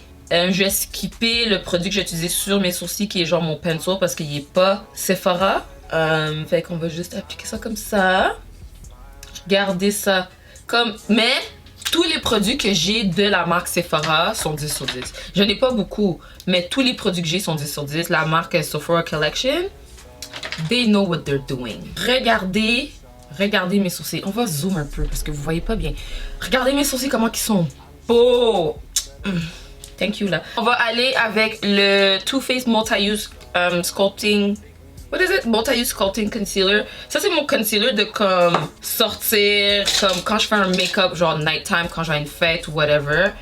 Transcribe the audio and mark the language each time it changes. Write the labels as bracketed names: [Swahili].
[French] Je vais skipper le produit que j'ai utilisé sur mes sourcils qui est genre mon pencil parce qu'il est pas Sephora. Fait qu'on va juste appliquer ça comme ça. Garder ça comme... Mais tous les produits que j'ai de la marque Sephora sont 10 sur 10. Je n'ai pas beaucoup, mais tous les produits que j'ai sont 10 sur 10. [English] La marque Sephora Collection, they know what they're doing. [French] Regardez mes sourcils. On va zoom un peu parce que vous voyez pas bien. Regardez mes sourcils comment ils sont. Oh, thank you là. On va aller avec le Too Faced Multi-Use Sculpting. What is it? Multi-Use Sculpting Concealer. Ça c'est mon concealer de comme sortir, comme quand je fais un make-up genre nighttime, quand j'ai une fête ou whatever.